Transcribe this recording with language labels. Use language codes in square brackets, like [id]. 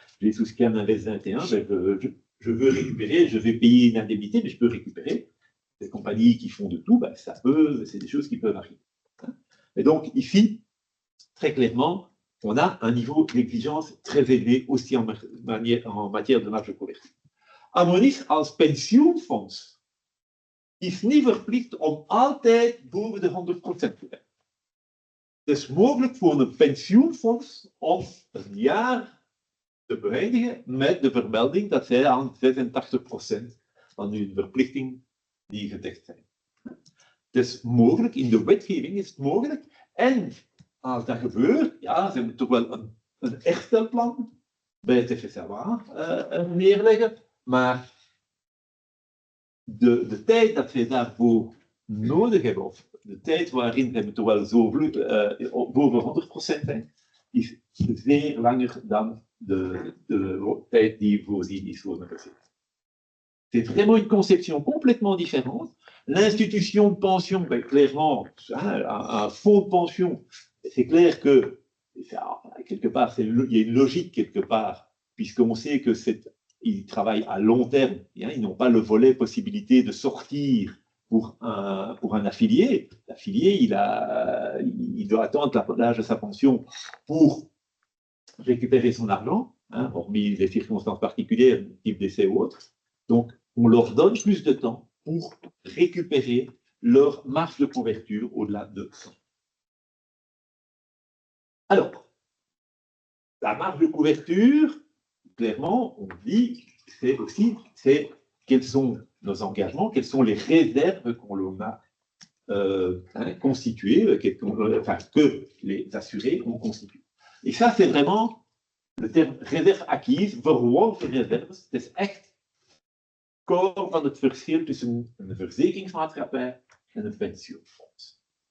[fr] J'ai souscrit un Invest 21, je veux récupérer, je vais payer une indemnité, mais je peux récupérer. Les compagnies qui font de tout, c'est des choses qui peuvent arriver. Et donc, ici, très clairement, on a un niveau d'exigence très élevé aussi en matière de marge de couverture. [nl] Amonis als pensioenfonds is niet verplicht om altijd boven de 100% te werken. Het is mogelijk voor een pensioenfonds om een jaar te beëindigen met de vermelding dat zij aan 86% van hun verplichting die gedekt zijn. Het is mogelijk, in de wetgeving is het mogelijk. En als dat gebeurt, ja, ze moeten toch wel een herstelplan bij het FSA neerleggen, maar de tijd dat zij daarvoor nodig hebben, of de tijd waarin ze toch wel zo boven 100% zijn, is zeer langer dan de tijd die voorzien is voor een verzekering. [fr] C'est vraiment une conception complètement différente. L'institution de pension, clairement, un fonds de pension, c'est clair que, quelque part, il y a une logique quelque part, puisqu'on sait qu'ils travaillent à long terme, ils n'ont pas le volet possibilité de sortir pour un affilié. L'affilié, il doit attendre l'âge de sa pension pour récupérer son argent, hormis les circonstances particulières, type décès ou autre. Donc, on leur donne plus de temps pour récupérer leur marge de couverture au-delà de 100. Alors, la marge de couverture, clairement, on dit, c'est quels sont nos engagements, quelles sont les réserves qu'on a constituées, que les assurés ont constituées. Et ça, c'est vraiment le terme réserve acquise, [nl] verworven reserves, het is echt core van het verschil tussen een verzekeringsmaatschappij en een pensioenfonds.